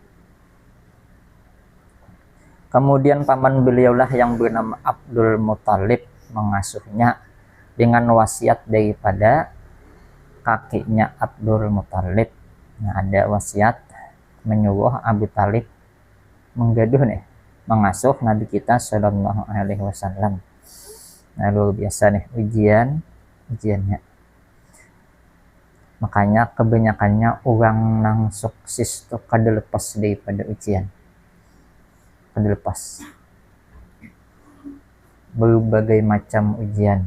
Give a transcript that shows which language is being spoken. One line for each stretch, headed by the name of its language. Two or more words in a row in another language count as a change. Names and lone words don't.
Indonesian: Kemudian paman beliaulah yang bernama Abdul Muthalib mengasuhnya dengan wasiat daripada kakeknya Abdul Muthalib. Nah, ada wasiat menyuruh Abu Talib menggaduh nih, mengasuh Nabi kita Shallallahu Alaihi Wasallam. Nah, luar biasa nih ujiannya.
Banjar: Makanya kebanyakannya orang nang sukses tuh kada lepas daripada ujian. Kada lepas. Berbagai macam ujian.